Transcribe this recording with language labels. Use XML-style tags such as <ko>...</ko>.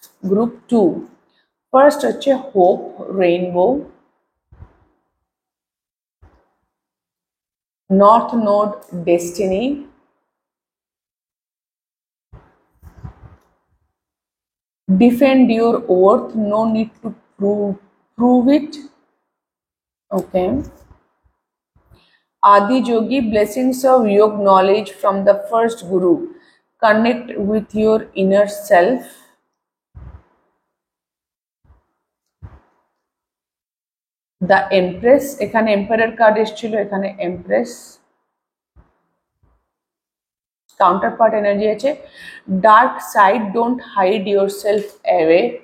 <en>Group 2 first হচ্ছে hope, rainbow, north node, destiny, defend your worth, no need to prove it. Okay, Adi Yogi, blessings of yoga knowledge from the first guru, connect with your inner self.</en> <bn>The Empress, এখানে empire card এসেছিল, এখানে empress counterpart energy আছে।</bn> <en>Dark side, don't hide yourself away.</en>